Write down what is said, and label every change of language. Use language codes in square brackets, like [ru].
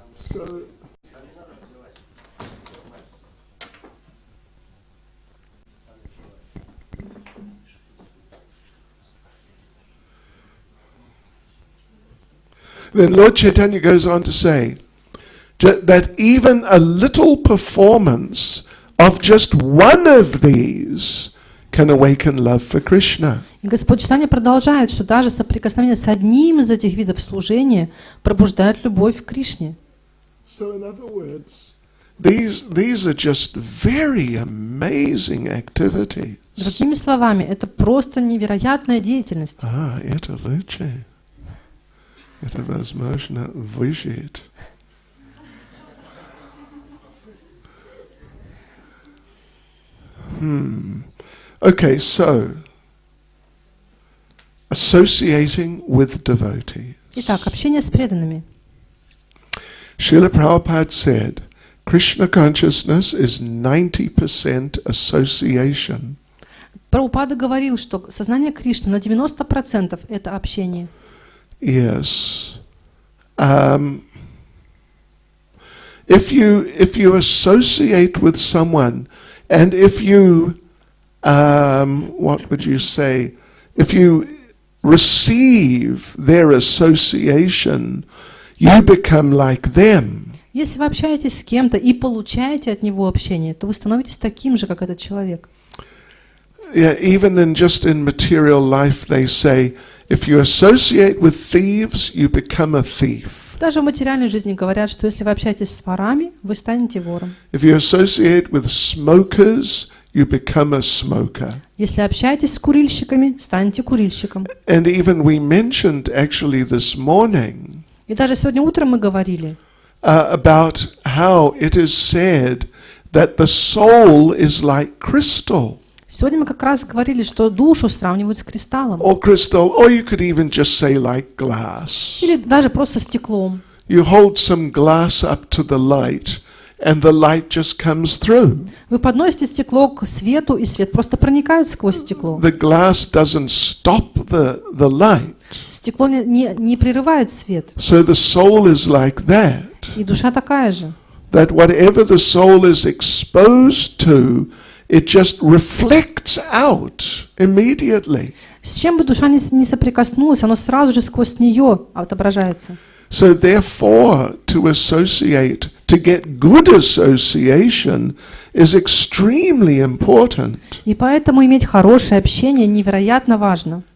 [en] So, then Lord Chaitanya goes on to say that even a little performance of just one of these can awaken love for Krishna. [ru] Господь Чайтанья продолжает, что даже соприкосновение с одним из этих видов служения пробуждает любовь к Кришне. [en] So in other words, these are just very amazing activities. [ru] Другими словами, это просто невероятная деятельность. Это лучше. Это возможно выжить. [en] Okay, so associating with devotees. [ru] Итак, общение с преданными. [en] Srila Prabhupada said, Krishna consciousness is 90% association. [ru] Прабхупада говорил, что сознание Кришны на 90% это общение. [en] Yes. If you associate with someone, and if you, what would you say? If you receive their association, you become like them. [ru] Если вы общаетесь с кем-то и получаете от него общение, то вы становитесь таким же, как этот человек. [en] Yeah, even in material life, they say, if you associate with thieves, you become a thief. [ru] Даже в материальной жизни говорят, что если вы общаетесь с ворами, вы станете вором. [en] If you associate with smokers, you become a smoker. [ru] Если общаетесь с курильщиками, станете курильщиком. [en] And even we mentioned actually this morning [ru] И даже сегодня утром мы говорили, [en] about how it is said that the soul is like crystal. [ru] сегодня мы как раз говорили, что душу сравнивают с кристаллом. [en] Or crystal, or you could even just say like glass. [ru] Или даже просто стеклом. [en] You hold some glass up to the light, and the light just comes through. [ru] Вы подносите стекло к свету, и свет просто проникает сквозь стекло. [en] The glass doesn't stop the light. [ru] Стекло не прерывает свет. [en] So the soul is like that. [ru] И душа такая же. [en] That whatever the soul is exposed to, it just reflects out immediately. [ru] С чем бы душа не соприкоснулась, оно сразу же сквозь нее отображается. [en] So therefore, to associate, to get good association is extremely important. [ru] И поэтому иметь хорошее общение невероятно важно.